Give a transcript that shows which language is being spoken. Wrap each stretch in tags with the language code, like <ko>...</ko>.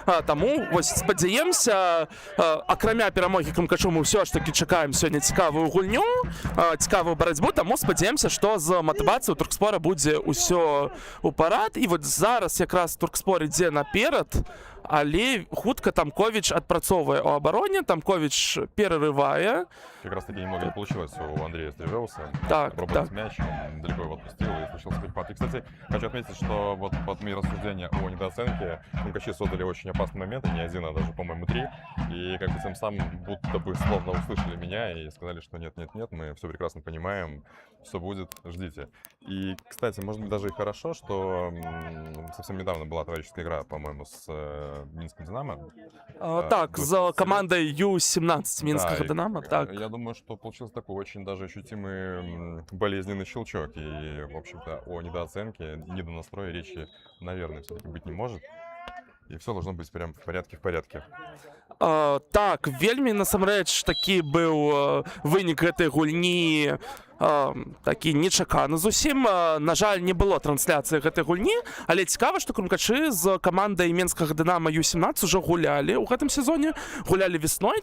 <be>Таму вось спадзяемся, акрамя перамогі Крумкачоў, мы ўсё ж такі чакаем сёння цікавую гульню, цікавую барацьбу, таму спадзяемся, што з матывацыяй у Туркспора будзе ўсё ў парад. І вот зараз якраз Туркспор ідзе наперад, але хутка Тамкович адпрацоўвае ў абароне, Тамкович перарывае.</be> <ru>Как раз таки немного не получилось у Андрея Стрижеуса. Так, пробовать мяч, он далеко его отпустил и случился перепад. И, кстати, хочу отметить, что вот под мои рассуждения о недооценке Крумкачи создали очень опасный момент, не один, а даже, по-моему, 3. И как бы тем самым будто бы словно услышали меня и сказали, что нет, мы все прекрасно понимаем, все будет, ждите. И, кстати, может быть даже и хорошо, что совсем недавно была товарищеская игра, по-моему, с Минским Динамо. Так, з командой Ю-17 Минского Динамо. Так. Я думаю, что получился такой очень даже ощутимый болезненный щелчок. И, в общем-то, о недооценке, недонастрое речи, наверное, все-таки быть не может. И все должно быть прям в порядке.</ru> <be>Так, вельмі насамрэч такі быў вынік гэтай гульні, такі нечаканы зусім. На жаль, не было трансляцыі гэтай гульні, але цікава, што Крумкачы з камандай Менскага Дынамо Ю-17 ужо гулялі ў гэтым сезоне, гулялі весной.</be>